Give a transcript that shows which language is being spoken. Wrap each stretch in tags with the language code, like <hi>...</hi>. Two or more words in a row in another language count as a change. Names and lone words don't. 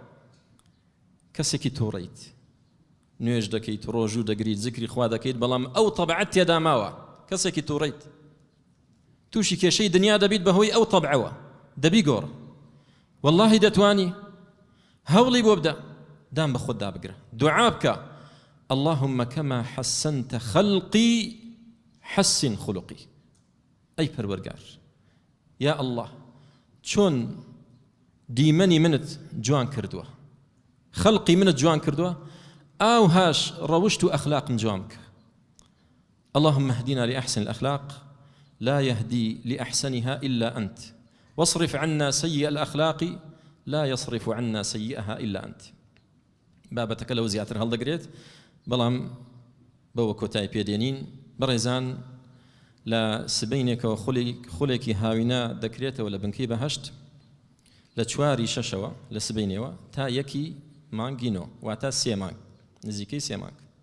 <ckb>کەسێکی تووڕیت، نوێژ دەکەیت، ڕۆژوو دەگریت، زیکری خوا دەکەیت، بەڵام ئەو طبعەت تێدا ماوە، کەسێکی تووڕیت، تووشی کێشەی دنیا دەبیت بەهۆی ئەو طبعەوە، دەبی گۆڕ. واللهی دەتوانی هەوڵی بۆ بدە، دام بە خۆت دابگرە، دوعا بکە،</ckb> <ar>اللهم كما حسنت خلقي حسن خلقي.</ar> <ckb>ئەی پەروەرگار،</ckb> <ar>یا الله</ar> <ckb>چۆن دیمەنی منت جوان کردووە، خەڵقی منت جوان کردووە، ئاو هاش ڕەوشت و ئەخلاقم جوان بکە.</ckb> <ar>اللهم اهدنا لأحسن الأخلاق لا يهدي لأحسنها إلا أنت واصرف عنا سيئ الأخلاق لا يصرف عنا سيئها إلا أنت.</ar> <ckb>بابەتەکە لەو زیاتر هەڵدەگرێت، بەڵام بەوە کۆتای پێدێنین. بەڕێزان، لە سبەینێکەوە خولێکی هاوینە دەکرێتەوە لە بنکەی بەهەشت لە 4 شەشەوە لە سبەینێوە تا 1 مانگینۆ، واتە 3 مانگ، نزیکەی 3 مانگ.</ckb>